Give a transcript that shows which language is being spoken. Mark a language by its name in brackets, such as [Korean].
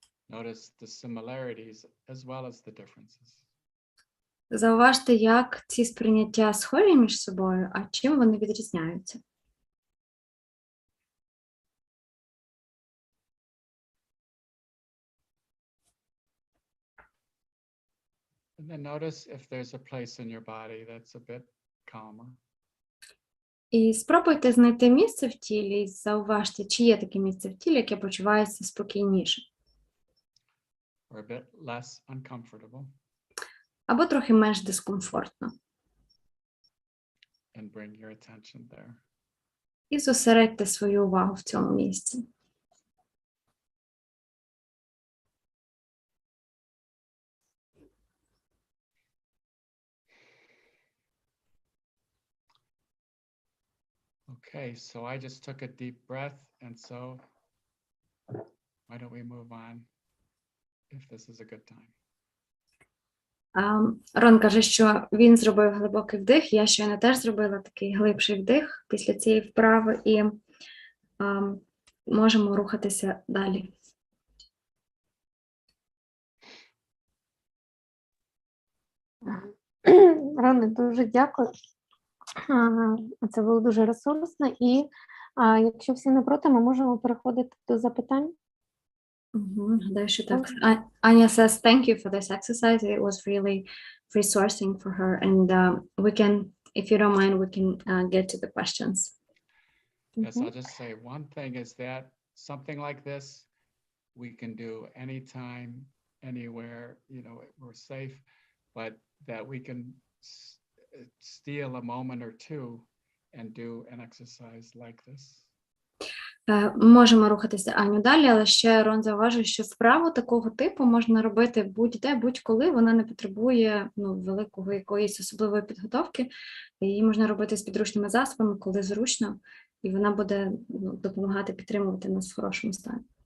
[English] Notice the similarities as well as the differences. [Ukrainian] Зауважте, як ці сприйняття схожі між собою, а чим вони відрізняються. [English] And then notice if there's a place in your body that's a bit calmer. [Ukrainian] І спробуйте знайти місце в тілі і зауважте, чи є таке місце в тілі, яке почувається спокійніше. [English] Or a bit less uncomfortable, [Ukrainian] Або трохи менш дискомфортно. [English] and bring your attention there. [Ukrainian] І зосередьте свою увагу в цьому місці. [English] Okay, so I just took a deep breath, and so why don't we move on if this is a good time? [Ukrainian] Рон каже, що він зробив глибокий вдих, я щойно теж зробила такий глибший вдих після цієї вправи і можемо рухатися далі. Роне, дуже дякую. Це було дуже ресурсно. І якщо всі не проти, ми можемо переходити до запитань. Гадаю, що так. [English] Anya says, thank you for this exercise. It was really resourcing for her. And we can, if you don't mind, we can get to the questions. Yes, I'll just say one thing is that something like this, we can do anytime, anywhere, you know, we're safe, but that we can steal a moment or two and do an exercise like this. [Ukrainian] Можемо рухатися, Аню, далі, але ще Рон зауважує, що вправу такого типу можна робити будь-де, будь-коли, вона не потребує великого якоїсь особливої підготовки, її можна робити з підручними засобами, коли зручно, і вона буде допомагати підтримувати нас в хорошому стані.